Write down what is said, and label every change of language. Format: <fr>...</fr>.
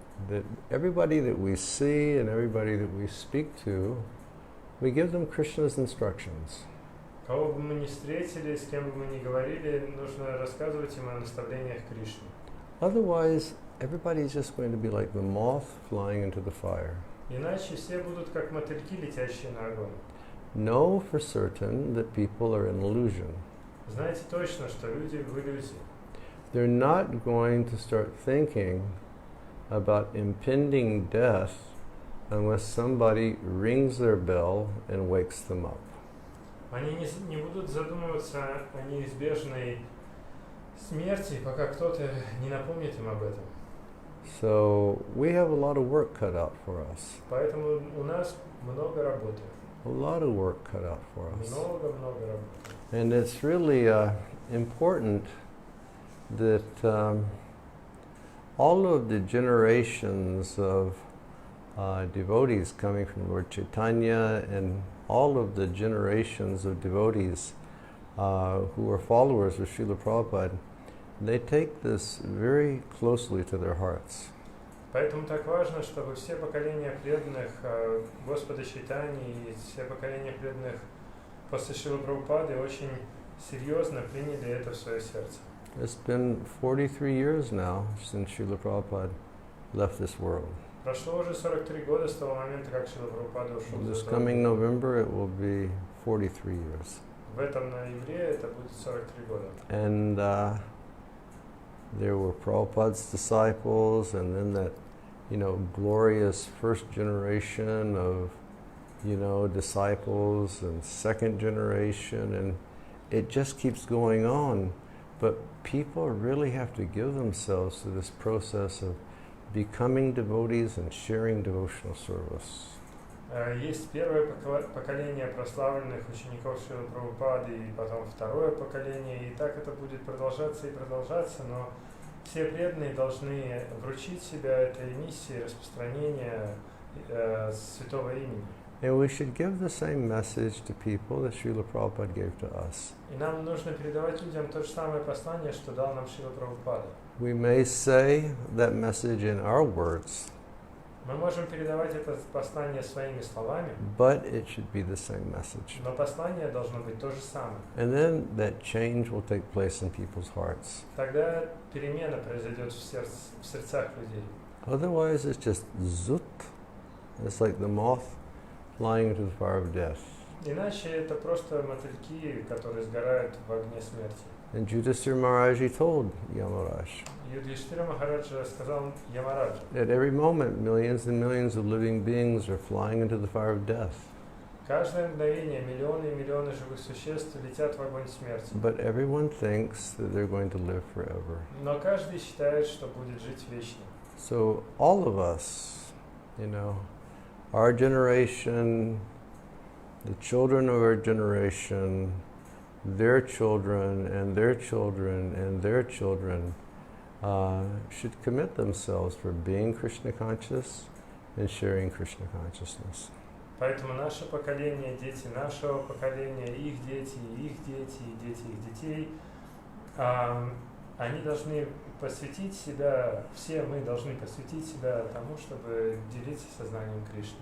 <en>That everybody that we see and everybody that we speak to, we give them Krishna's instructions.</en> <ru>Кого бы мы ни встретили, с кем бы мы ни говорили, нужно рассказывать им о наставлениях Кришны.</ru> <en>Otherwise, everybody's just going to be like the moth flying into the fire.</en> <ru>Иначе все будут как мотыльки, летящие на огонь.</ru> <en>Know for certain that people are in illusion.</en> <ru>Знаете точно, что люди в иллюзии.</ru> <en>They're not going to start thinking about impending death unless somebody rings their bell and wakes them up.</en> <ru>Они не будут задумываться о неизбежной смерти, пока кто-то не напомнит им об этом.</ru> <en>So we have a lot of work cut out for us.</en> <ru>Поэтому у нас много работы.</ru> <en>A lot of work cut out for us.</en> <ru>Много работы.</ru> <en>And it's really important that all of the generations of devotees coming from Lord Chaitanya and all of the generations of devotees who are followers of Srila Prabhupada, they take this very closely to their hearts.</en> <ru>Поэтому так важно, чтобы все поколения преданных Господа Чайтаньи и все поколения преданных после Шрилы Прабхупады очень серьезно приняли это в свое сердце.</ru> <en>It's been 43 years now since Srila Prabhupada left this world.</en> <ru>Прошло уже 43 года с того момента, как Шрила Прабхупада ушел из</ru> <en>This</en> <ru>этого</ru> <en>coming</en> <ru>мира.</ru> <en>November it will be 43 years.</en> <ru>В этом ноябре это будет 43 года.</ru> <en>And there were Prabhupada's disciples, and then that, glorious first generation of, disciples, and second generation, and it just keeps going on. But people really have to give themselves to this process of becoming devotees and sharing devotional service.</en> <ru>Есть первое поколение прославленных учеников Шрилы Прабхупады, и потом второе поколение, и так это будет продолжаться и продолжаться, но все преданные должны вручить себя этой миссии распространения святого имени.</ru> <en>And we should give the same message to people that Srila Prabhupada gave to us.</en> <ru>И нам нужно передавать людям то же самое послание, что дал нам Шрила Прабхупада.</ru> <en>We may say that message in our words,</en> <ru>Мы можем передавать это послание своими словами,</ru> <en>but it should be the same message.</en> <ru>но послание должно быть то же самое.</ru> <en>And then that change will take place in people's hearts.</en> <ru>Тогда перемена произойдет в сердцах людей.</ru> <en>Otherwise, it's just zut. It's like the moth flying into the fire of death.</en> <ru>Иначе это просто мотыльки, которые сгорают в огне смерти.</ru> <en>And Yudhisthira Maharaji told Yamaraj</en> <ru>Юдхиштхира Махараджа сказал Ямараджа:</ru> <en>at every moment, millions and millions of living beings are flying into the fire of death.</en> <ru>каждое мгновение миллионы и миллионы живых существ летят в огонь смерти.</ru> <en>But everyone thinks that they're going to live forever.</en> <ru>Но каждый считает, что будет жить вечно.</ru> <en>So all of us, our generation, the children of our generation, their children and their children and their children should commit themselves for being Krishna conscious and sharing Krishna consciousness.</en> <ru>Поэтому наше поколение, дети нашего поколения, их дети, и дети их детей, они должны посвятить себя, все мы должны посвятить себя тому, чтобы делиться сознанием Кришны.</ru>